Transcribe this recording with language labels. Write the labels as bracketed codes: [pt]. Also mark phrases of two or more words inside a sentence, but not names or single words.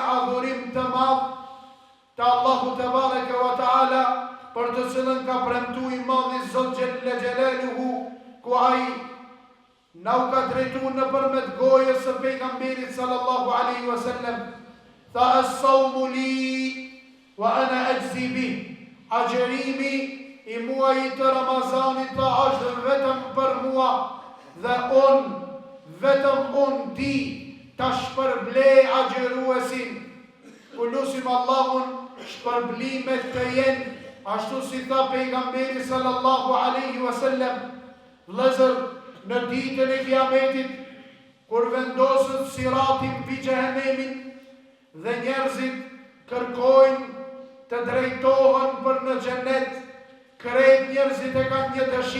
[sq] adhurim të madh të Allahu [ar] تبارك وتعالى, [sq] për të cilën ka premtuar i madhi Zot [ar] جل جلاله, [sq] ku ai na u ka drejtuar nëpërmjet gojës së pejgamberit [ar] صلى الله عليه وسلم, [sq] tha [ar] الصوم لي وأنا أجزي به, [sq] agjerimi i muajit të Ramazanit ta është vetëm për mua, dhe vetëm unë di ta shpërblej agjeruesin. Ku lusim Allahun shpërblimet të jenë, ashtu si tha pejgamberi [ar] صلى الله عليه وسلم, [sq] vëllezër, në ditën e Kiametit, kur vendosët siratin mbi Gjehenemin dhe njerëzit kërkojnë të drejtohen për në xhenet, krejt njerëzit e kanë një